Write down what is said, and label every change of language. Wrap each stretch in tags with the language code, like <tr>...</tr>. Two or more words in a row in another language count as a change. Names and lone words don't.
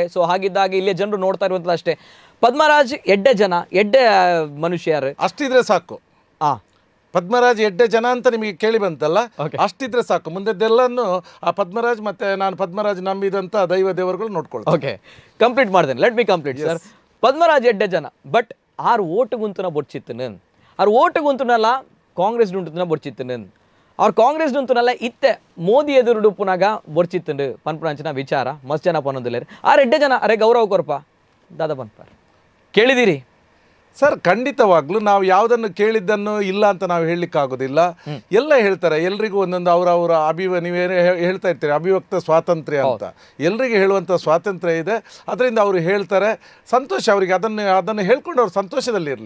<kn>ಸೊ ಹಾಗಿದ್ದಾಗ ಇಲ್ಲಿ ಜನರು ನೋಡ್ತಾ ಇರುವಂಥದ್ದು ಅಷ್ಟೇ, ಪದ್ಮರಾಜ್ ಎಡ್ಡೆ ಮನುಷ್ಯರು ಅಷ್ಟಿದ್ರೆ ಸಾಕು. ಪದ್ಮರಾಜ್ ಎಡ್ಡೆ ಜನ ಅಂತ ನಿಮಗೆ ಕೇಳಿ ಬಂತಲ್ಲ, ಅಷ್ಟಿದ್ರೆ ಸಾಕು. ಮುಂದೆಲ್ಲನ್ನು ಆ ಪದ್ಮರಾಜ್ ಮತ್ತೆ ನಾನು ಪದ್ಮರಾಜ್ ನಂಬಿದಂತ ದೈವ ದೇವರುಗಳು ನೋಡ್ಕೊಳ್ತಾರೆ. ಓಕೆ, ಕಂಪ್ಲೀಟ್ ಮಾಡ್ತೇನೆ.</kn> <en>let me complete sir.</en> <tcy>ಪದ್ಮರಾಜ್ ಎಡ್ಡೆ ಜನ, ಬಟ್ ಆರು ಓಟು ಗುಂತುನ ಬೊಡ್ಚಿತ್ತನು, ಆರು ಓಟು ಗುಂತುನಲ್ಲ ಕಾಂಗ್ರೆಸ್ ಡುಂಟುನ ಬೊಡ್ಚಿತ್ತನು, ಅವ್ರು ಕಾಂಗ್ರೆಸ್ ಡುಂತುನಲ್ಲ ಇತ್ತೆ ಮೋದಿ ಎದುರು ಪುನಗ ಬೊಡ್ಚಿತ್ತಂಡು ಪನ್ಪುನಂಚಿನ ವಿಚಾರ ಮಸ್ತ್ ಜನ ಪನ್ನೊಂದಿಲ್ಲ. ಆ ಎಡ್ಡೆ ಜನ ಅರೆ ಗೌರವ ಕೊರಪ ದಾದ ಪನ್ಪಾರ್ ಕೇಳಿದಿರಿ</tcy> <kn>ಸರ್? ಖಂಡಿತವಾಗ್ಲೂ ನಾವು ಯಾವುದನ್ನು ಕೇಳಿದ್ದನ್ನು ಇಲ್ಲ ಅಂತ ನಾವು ಹೇಳಲಿಕ್ಕಾಗೋದಿಲ್ಲ. ಎಲ್ಲ ಹೇಳ್ತಾರೆ, ಎಲ್ರಿಗೂ ಒಂದೊಂದು ಅವರವರ ನೀವೇನು ಹೇಳ್ತಾ ಇರ್ತೀರಿ ಅಭಿವ್ಯಕ್ತ ಸ್ವಾತಂತ್ರ್ಯ ಅಂತ. ಎಲ್ರಿಗೆ ಹೇಳುವಂಥ ಸ್ವಾತಂತ್ರ್ಯ ಇದೆ, ಅದರಿಂದ ಅವರು ಹೇಳ್ತಾರೆ, ಸಂತೋಷ ಅವರಿಗೆ. ಅದನ್ನು ಹೇಳ್ಕೊಂಡು ಅವ್ರು ಸಂತೋಷದಲ್ಲಿರಲಿ.</kn>